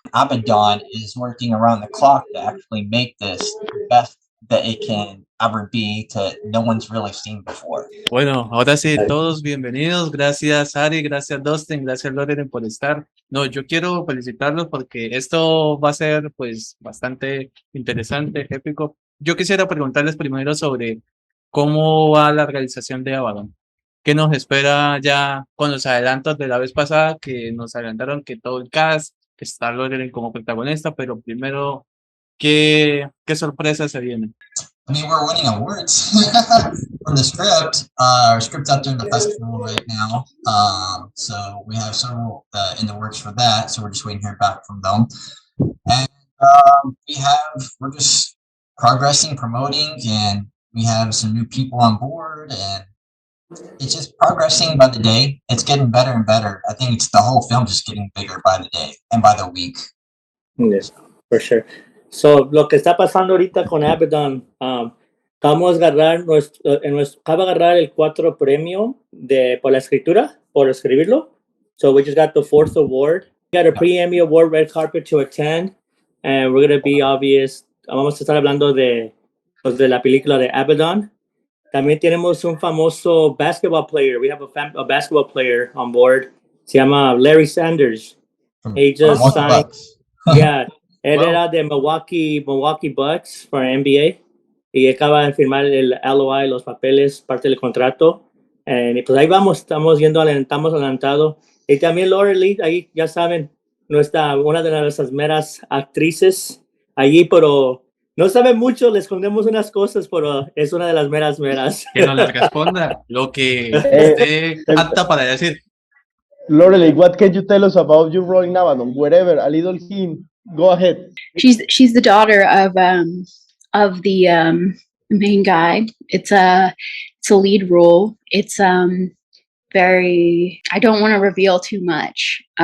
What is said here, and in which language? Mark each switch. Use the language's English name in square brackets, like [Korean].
[English] Abaddon is working around the clock to actually make this the best that it can ever be to no one's really seen before. [Spanish] Bueno, ahora sí, todos bienvenidos. Gracias, Ari, gracias, Dustin, gracias, Lorelei, por estar. No, yo quiero felicitarlos porque esto va a ser, pues, bastante interesante, épico. Yo quisiera preguntarles primero sobre cómo va la realización de Abaddon. ¿Qué nos espera ya con los adelantos de la vez pasada? Que nos adelantaron que todo el cast, que está Lorelei como protagonista, pero primero, ¿qué sorpresas se vienen? [English] I mean, we're winning awards from the script. Our script's out there in the festival right now. So we have several in the works for that. So we're just waiting to hear back from them. And we're just progressing, promoting, and we have some new people on board. And it's just progressing by the day. It's getting better and better. I think it's the whole film just getting bigger by the day and by the week. Yes, for sure. [Spanish] So, lo que está pasando ahorita con Abaddon, vamos a agarrar acaba de agarrar el 4 premio por la escritura, por escribirlo. [English] So we just got the 4th award. We got a pre-Emmy award red carpet to attend, and we're going to be obvious. [Spanish] Vamos a estar hablando de la película de Abaddon. También tenemos un famoso basketball player. [English] We have a basketball player on board. [Spanish] Se llama [English] Larry Sanders. He just signed. Yeah. [Spanish] Él era de Milwaukee Bucks para NBA y acaba de firmar el LOI, los papeles, parte del contrato. Y pues ahí vamos, estamos adelantado. Y también Lorelei, ahí ya saben, una de nuestras meras actrices allí, pero no sabe mucho, le escondemos unas cosas, pero es una de las meras. Que nos le responda lo que esté apta para decir. [English] Lorelei, what can you tell us about your role in Abaddon? Wherever, a little hint. Go ahead. She's the daughter of the main guy. It's a lead role. It's very. I don't want to reveal too much.